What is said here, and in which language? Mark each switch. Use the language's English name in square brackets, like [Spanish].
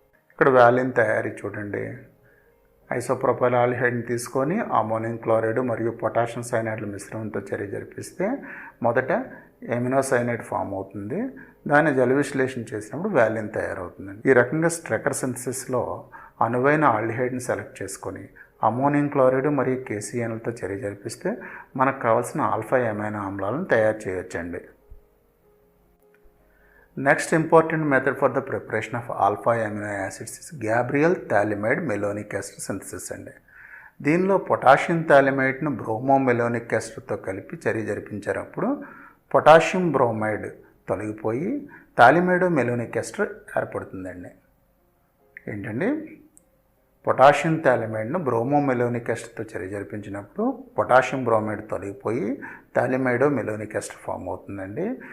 [Telugu] ఇక్కడ వ్యాలిన్ తయారీ చూడండి. ఐసోప్రొపైల్ ఆల్డిహైడ్ని తీసుకొని అమోనియం క్లోరైడ్ మరియు పొటాషియం సైనైడ్ల మిశ్రమంతో చర్య జరిపిస్తే మొదట ఎమినో సైనైడ్ ఫామ్ అవుతుంది. దాన్ని జల విశ్లేషణ చేసినప్పుడు వ్యాలిన్ తయారవుతుందండి. ఈ రకంగా స్ట్రెకర్ సింథసిస్లో అనువైన ఆల్డిహైడ్ని సెలెక్ట్ చేసుకొని అమోనియం క్లోరైడ్ మరియు KCNలతో చర్య జరిపిస్తే మనకు కావాల్సిన ఆల్ఫా అమైనో ఆమ్లాలను తయారు చేయొచ్చండి. [English] Next important method for the preparation of alpha amino acids is Gabriel phthalimide malonic ester synthesis అండి. [Telugu] దీనిలో పొటాషియం థాలిమైడ్ను బ్రోమోమెలోనిక్ ఎస్టర్తో కలిపి చర్య జరిపించేటప్పుడు పొటాషియం బ్రోమైడ్ తొలగిపోయి థాలిమైడో మెలోనిక్ ఎస్టర్ ఏర్పడుతుందండి. ఏంటండి, పొటాషియం థాలిమైడ్ను బ్రోమోమెలోనిక్ ఎస్టర్తో చర్య జరిపించినప్పుడు పొటాషియం బ్రోమైడ్ తొలగిపోయి థాలిమైడో మెలోనిక్ ఎస్టర్ ఫామ్ అవుతుందండి.